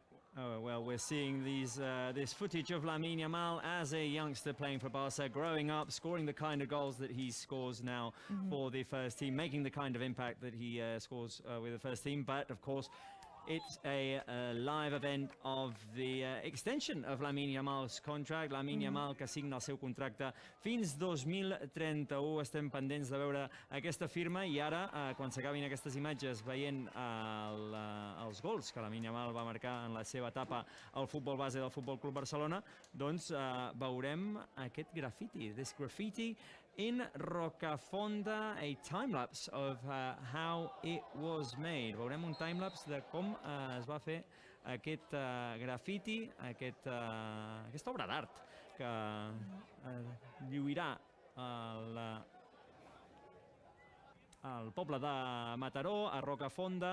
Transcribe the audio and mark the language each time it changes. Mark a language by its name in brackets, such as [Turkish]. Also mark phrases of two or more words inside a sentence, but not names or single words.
[English] Oh, well, we're seeing this footage of Lamine Yamal as a youngster playing for Barça, growing up, scoring the kind of goals that he scores now for the first team, making the kind of impact that he scores with the first team. But, of course, It's a live event of the extension of Lamine Yamal's contract. [Catalan] Lamine Yamal, que signa el seu contracte fins 2031. Estem pendents de veure aquesta firma i ara, quan s'acabin aquestes imatges veient els gols que Lamine Yamal va marcar en la seva etapa al futbol base del Futbol Club Barcelona, doncs veurem aquest graffiti. [English] This graffiti in Rocafonda, a time-lapse of how it was made. [Catalan] Veurem un time-lapse de com es va fer aquest graffiti, aquesta obra d'art que lluirà al poble de Mataró, a Rocafonda.